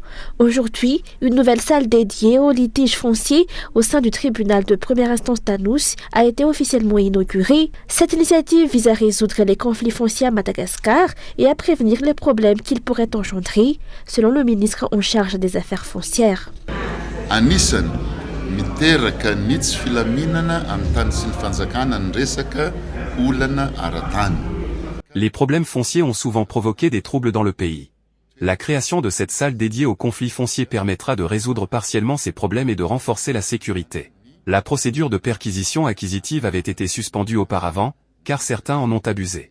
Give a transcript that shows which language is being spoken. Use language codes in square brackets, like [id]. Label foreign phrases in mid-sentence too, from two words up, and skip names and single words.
[fr] Aujourd'hui, une nouvelle salle dédiée aux litiges fonciers au sein du tribunal de première instance d'Anous a été officiellement inaugurée. Cette initiative vise à résoudre les conflits fonciers à Madagascar et à prévenir les problèmes qu'ils pourraient engendrer, selon le ministre en charge des affaires foncières. [mg] Anisany miteraka ny tsy filaminana amin'ny tany sy ny fanjakana ny resaka olana ara-tany. [fr] Les problèmes fonciers ont souvent provoqué des troubles dans le pays. La création de cette salle dédiée aux conflits fonciers permettra de résoudre partiellement ces problèmes et de renforcer la sécurité. La procédure de perquisition acquisitive avait été suspendue auparavant, car certains en ont abusé.